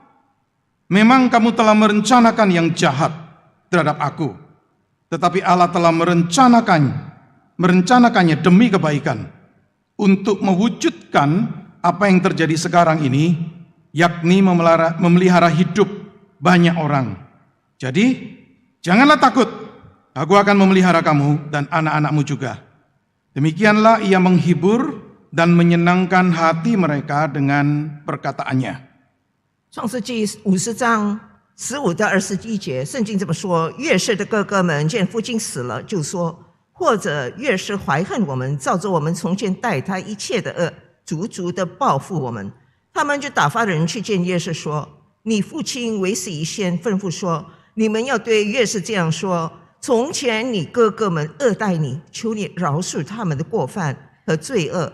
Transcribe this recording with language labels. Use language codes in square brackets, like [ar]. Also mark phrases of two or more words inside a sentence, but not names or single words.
[id] Memang kamu telah merencanakan yang jahat terhadap aku, tetapi Allah telah merencanakannya demi kebaikan, untuk mewujudkan apa yang terjadi sekarang ini, yakni memelihara hidup banyak orang. Jadi, janganlah takut, aku akan memelihara kamu dan anak-anakmu juga. Demikianlah ia menghibur dan menyenangkan hati mereka dengan perkataannya. [zh] 创世纪50章15到21节，圣经这么说：约瑟的哥哥们见父亲死了，就说：或者约瑟怀恨我们，照着我们从前待他一切的恶，足足的报复我们。他们就打发人去见约瑟说： 你父亲为死以先吩咐说，你们要对约瑟这样说：从前你哥哥们恶待你，求你饶恕他们的过犯和罪恶。